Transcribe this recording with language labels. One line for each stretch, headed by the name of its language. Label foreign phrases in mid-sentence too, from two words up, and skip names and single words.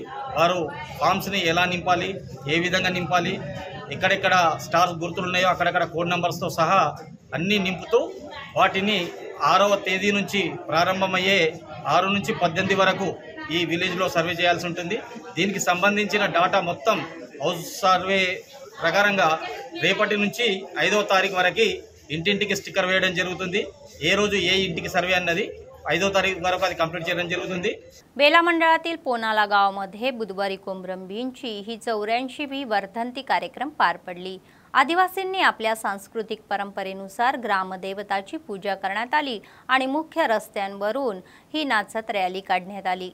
Telugu: వారు ఫామ్స్ని ఎలా నింపాలి, ఏ విధంగా నింపాలి, ఎక్కడెక్కడ స్టార్స్ గుర్తులున్నాయో అక్కడక్కడ కోడ్ నెంబర్స్తో సహా అన్నీ నింపుతూ వాటిని 6వ తేదీ నుంచి ప్రారంభమయ్యే 6 నుంచి 18 వరకు ఈ విలేజ్లో సర్వే చేయాల్సి ఉంటుంది. దీనికి సంబంధించిన డాటా మొత్తం హౌస్ సర్వే ప్రకారంగా రేపటి నుంచి 5వ తారీఖు వరకు ఇంటింటికి స్టిక్కర్ వేయడం जరుగుతుంది. ఏ రోజు ఏ ఇంటికి సర్వే అన్నది 5వ तारीख वరకు అది కంప్లీట్ చేయడం జరుగుతుంది.
Marathi: बेला मंडळातील पोनाला गावामध्ये बुधवारी कोमरंभींची ही 84वी वर्धंती कार्यक्रम पार पडली. आदिवासींनी आपल्या सांस्कृतिक परंपरेनुसार ग्रामदेवताची पूजा करण्यात आली आणि मुख्य रस्त्यांवरून ही नाचत रॅली काढण्यात आली.